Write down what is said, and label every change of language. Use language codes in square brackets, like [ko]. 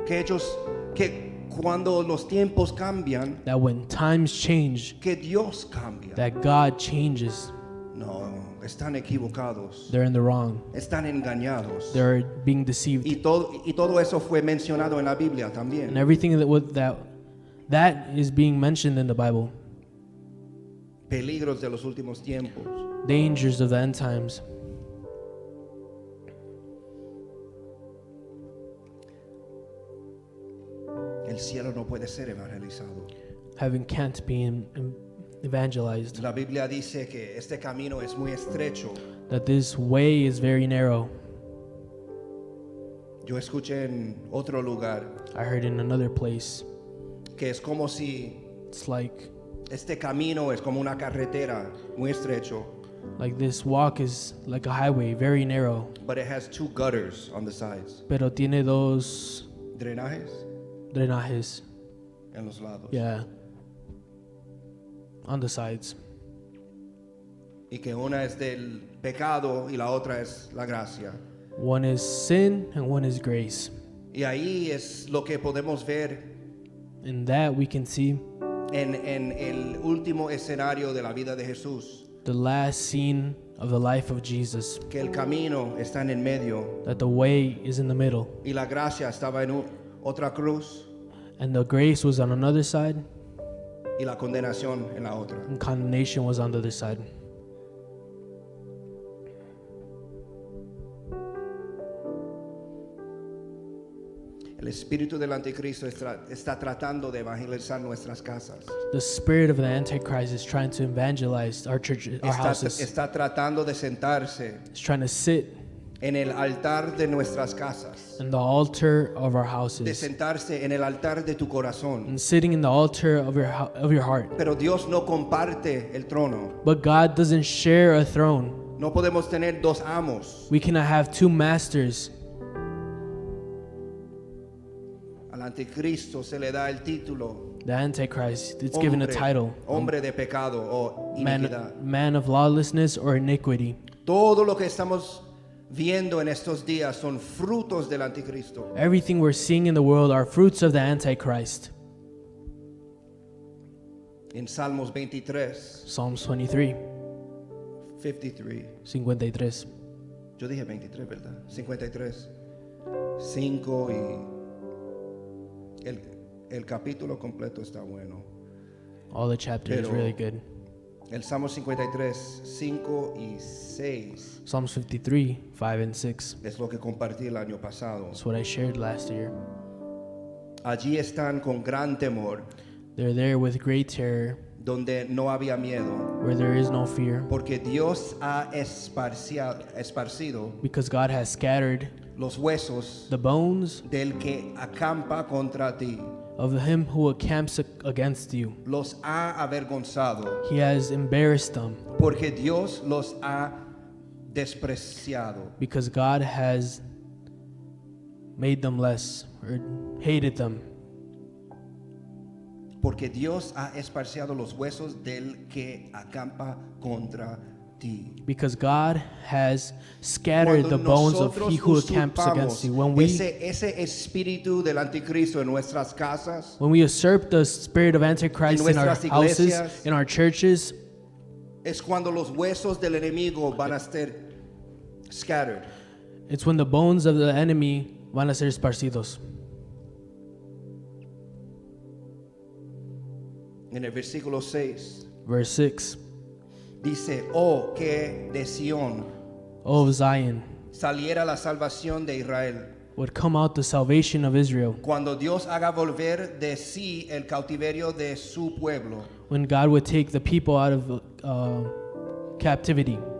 [es] Que cuando los tiempos cambian, [en] That when times change, [es] que Dios cambia. [en] that God changes. [es] No, están equivocados. [en] They're in the wrong. [es] Están engañados. [en] They're being deceived. [es] Y todo eso fue mencionado en la Biblia también. [en] And everything that is being mentioned in the Bible. [es] Peligros de los últimos tiempos. [en] Dangers of the end times. [es] El cielo no puede ser evangelizado. [en] Heaven can't be evangelized. [es] La Biblia dice que este camino es muy estrecho. [en] That this way is very narrow. [es] Yo escuché en otro lugar [en] I heard in another place. [es] que es como si [en] It's like [es] este camino es como una carretera muy estrecho, [en] this walk is like a highway, very narrow. but it has two gutters on the sides. [es] Pero tiene dos Drenajes drenajes. en los lados. [en] Yeah. On the sides. [es] Y que una es del pecado y la otra es la gracia. [en] One is sin and one is grace. [es] Y ahí es lo que podemos ver [en] In that we can see [es] en el último escenario de la vida de Jesús, [en] the last scene of the life of Jesus, [es] que el camino está en el medio [en] that the way is in the middle, [es] y la gracia estaba en otra cruz [en] and the grace was on another side, [es] y la condenación en la otra. [en] and condemnation was on the other side. [es] El espíritu del anticristo está tratando de evangelizar nuestras casas. [en] The spirit of the Antichrist is trying to evangelize our churches, our houses. [es] Está tratando de sentarse [en] It's trying to sit [es] en el altar de nuestras casas, [en] in the altar of our [es] de [en] houses, [es] sentarse en el altar de tu corazón. [en] and sitting in the altar of your heart. [es] Pero Dios no comparte el trono. [en] But God doesn't share a throne. [es] No podemos tener dos amos. [en] We cannot have two masters. [es] Al anticristo se le da el título [en] The Antichrist, it's given a title, [es] hombre de pecado o iniquidad. [en] man of lawlessness or iniquity. [es] Todo lo que estamos viendo en estos días son frutos del anticristo. [en] Everything we're seeing in the world are fruits of the Antichrist. [es] En Salmos 23, [en] Psalms 23, 53. 53. [es] Yo dije 23, ¿verdad? 53. 5 y el capítulo completo está bueno. [en] All the chapter is [es] Pero [en] really good. [es] el Salmo 53, 5 y 6 [en] Psalms 53, 5 and 6. [es] es lo que compartí el año pasado. [en] That's what I shared last year. [es] Allí están con gran temor, [en] They're there with great terror, [es] donde no había miedo, [en] where there is no fear, [es] porque Dios ha esparcido [en] because God has scattered [es] los huesos [en] the bones [es] del que acampa contra ti. [en] of him who encamps against you. [es] Los ha avergonzado, [en] He has embarrassed them, [es] porque Dios los ha despreciado. [en] because God has made them less or hated them. [es] Porque Dios ha esparciado los huesos del que acampa contra ti. [en] Because God has scattered the bones of he who encamps against you. When we [es] ese espíritu del anticristo en nuestras casas, [en] usurp the spirit of Antichrist in our [es] nuestras [en] houses, [es] iglesias, [en] in our churches, [es] es cuando los huesos del enemigo van a ser scattered. [en] it's when the bones of the enemy [es] van a ser esparcidos. En el versículo 6 [en] Verse 6. [es] dice, oh, que de Sión [en] O of Zion [es] saliera la salvación de Israel, [en] would come out the salvation of Israel, [es] cuando Dios haga volver de sí el cautiverio de su pueblo. [en] when God would take the people out of captivity.